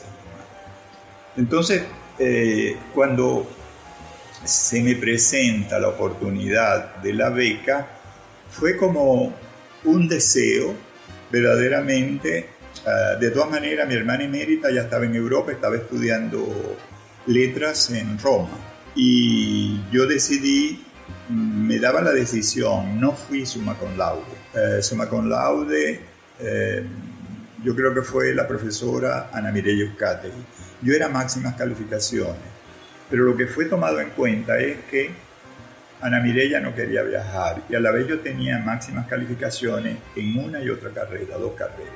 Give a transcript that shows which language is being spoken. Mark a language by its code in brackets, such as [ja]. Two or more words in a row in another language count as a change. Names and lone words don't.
[es] Entonces, cuando se me presenta la oportunidad de la beca, fue como un deseo verdaderamente. De todas maneras, mi hermana emérita ya estaba en Europa, estaba estudiando letras en Roma, y yo decidí, me daba la decisión, no fui [la] summa cum laude. Summa cum laude, [es] yo creo que fue la profesora Ana Mireya Euskategi. Yo era máximas calificaciones, pero lo que fue tomado en cuenta es que Ana Mireya no quería viajar, y a la vez yo tenía máximas calificaciones en una y otra carrera, 2 carreras.